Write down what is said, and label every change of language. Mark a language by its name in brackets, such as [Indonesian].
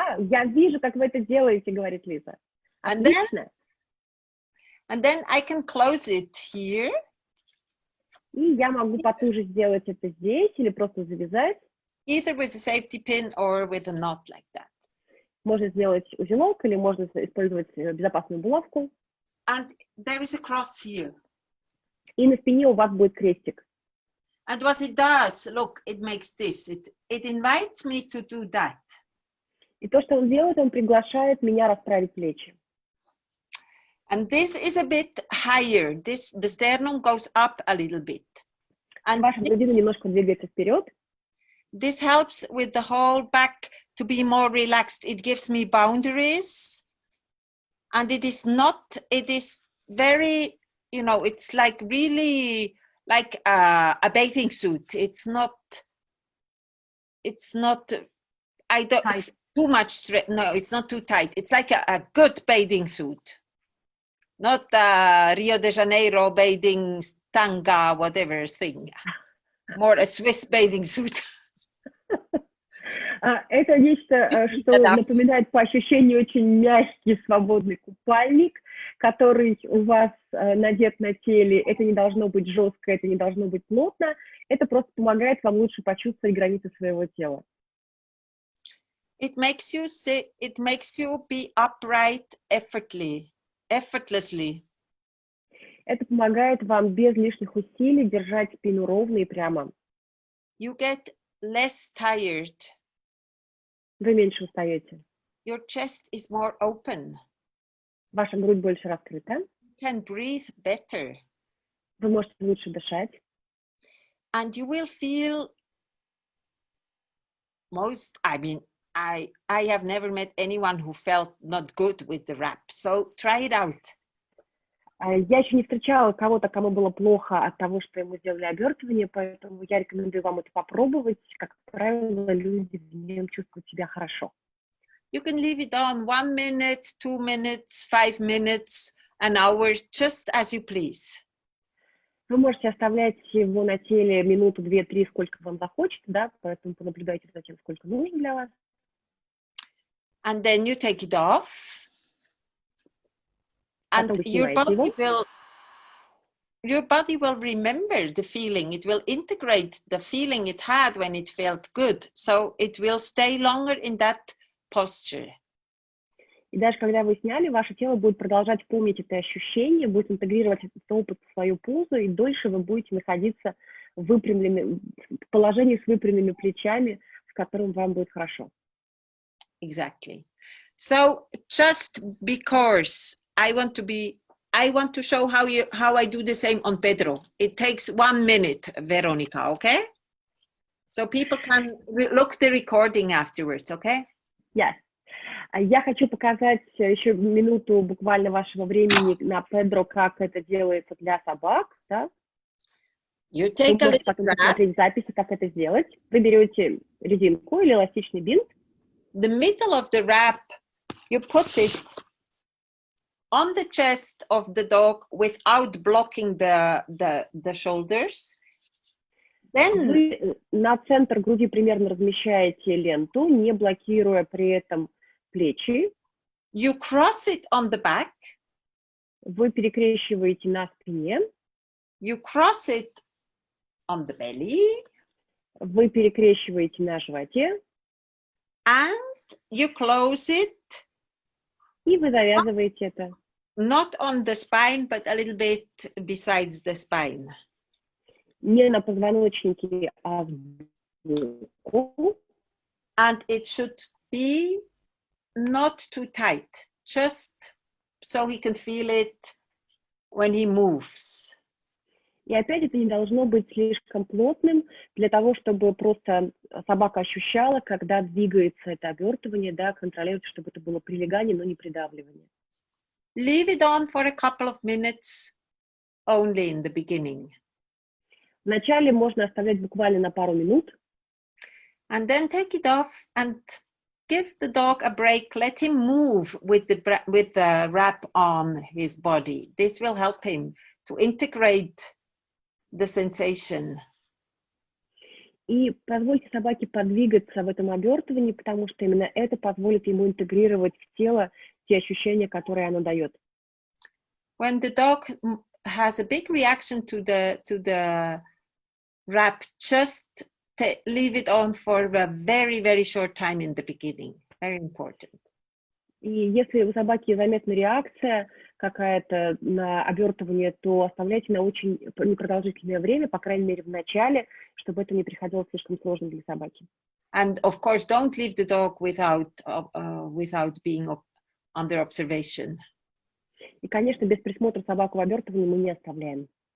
[Russian] Я вижу, как вы это делаете, говорит Лиза. Отлично. [English] And then I can close it here. [Russian] И я могу потуже сделать это здесь или просто завязать. [English] Either with a safety pin or with a knot like that. [Russian] Можно сделать узелок или можно использовать безопасную булавку. [English] And there is a cross here. [Russian] И на спине у вас будет крестик. [English] And what it does, look, it makes this. It invites me to do that. [Russian] И то, что он делает, он приглашает меня расправить плечи. [English] And this is a bit higher. The sternum goes up a little bit. And [Russian] Ваша грудина немножко двигается вперед. [English] this helps with the whole back to be more relaxed. It gives me boundaries. And it is very, it's like really like a bathing suit. It's not, it's too much straight. No, it's not too tight. It's like a good bathing suit. Not Rio de Janeiro bathing tanga, whatever thing. More a Swiss bathing suit. [Russian] Это нечто, что напоминает по ощущению очень мягкий, свободный купальник, который у вас надет на теле. Это не должно быть жестко, это не должно быть плотно. Это просто помогает вам лучше почувствовать границы своего тела. [English] It makes you be upright effortlessly. [Russian] Это помогает вам без лишних усилий держать спину ровно и прямо. [English] You get less tired. [Russian] Вы меньше устаете. [English] Your chest is more open. [Russian] Ваша грудь больше раскрыта. [English] You can breathe better. [Russian] Вы можете лучше дышать. [English] And you will feel I have never met anyone who felt not good with the wrap. So try it out. [Russian] Я еще не встречала кого-то, кому было плохо от того, что ему сделали обертывание, поэтому я рекомендую вам это попробовать. Как правило, люди в нем чувствуют себя хорошо. [English] You can leave it on 1 minute, 2 minutes, 5 minutes, an hour, just as you please. [Russian] Вы можете оставлять его на теле минуту, 2-3, сколько вам захочется, да, поэтому понаблюдайте за тем, сколько нужно для вас. [English] And then you take it off. And your body will remember the feeling. It will integrate the feeling it had when it felt good. So it will stay longer in that posture. [Russian] И даже когда вы сняли, ваше тело будет продолжать помнить это ощущение, будет интегрировать этот опыт в свою позу, и дольше вы будете находиться в положении с выпрямленными плечами, в котором вам будет хорошо. [English] Exactly. So just because I want to show how I do the same on Pedro. It takes 1 minute, Veronica, okay? So people can look the recording afterwards, okay? Yes. [Russian] Я хочу показать еще минуту буквально вашего времени на Pedro, как это делается для собак, да? [English] You take [Russian] Вы [English] a [Russian] можете [English] little [Russian] потом [English] wrap. [Russian] посмотреть записи, как это сделать. Вы берете резинку или эластичный бинт. [English] The middle of the wrap, you put it on the chest of the dog without blocking the shoulders. Then [Russian] Вы на центр груди примерно размещаете ленту, не блокируя при этом плечи. [English] you cross it on the back. [Russian] Вы перекрещиваете на спине. [English] You cross it on the belly. [Russian] Вы перекрещиваете на животе. [English] And you close it. [Russian] И вы завязываете это. [English] Not on the spine, but a little bit besides the spine. [Russian] Не на позвоночнике, а вверху. [English] And it should be not too tight, just so he can feel it when he moves. [Russian] И опять это не должно быть слишком плотным, для того, чтобы просто собака ощущала, когда двигается это обертывание, да, контролировать, чтобы это было прилегание, но не придавливание. [English] Leave it on for a couple of minutes only in the beginning. [Russian] Wначале можно оставлять буквально на пару минут. [English] And then take it off and give the dog a break. Let him move with the wrap on his body. This will help him to integrate the sensation. [Russian] И позвольте собаке подвигаться в этом обертывании, потому что именно это позволит ему интегрировать в тело те ощущения, которые оно дает. [English] When the dog has a big reaction to the wrap, just leave it on for a very, very short time in the beginning. Very important. [Russian] И если у собаки заметна реакция какая-то на обертывание, то оставляйте на очень непродолжительное время, по крайней мере в начале, чтобы это не приходилось слишком сложно для собаки. [English] And of course, don't leave the dog without being under observation. [Russian] И, конечно, без присмотра собаку в обертывании мы не оставляем.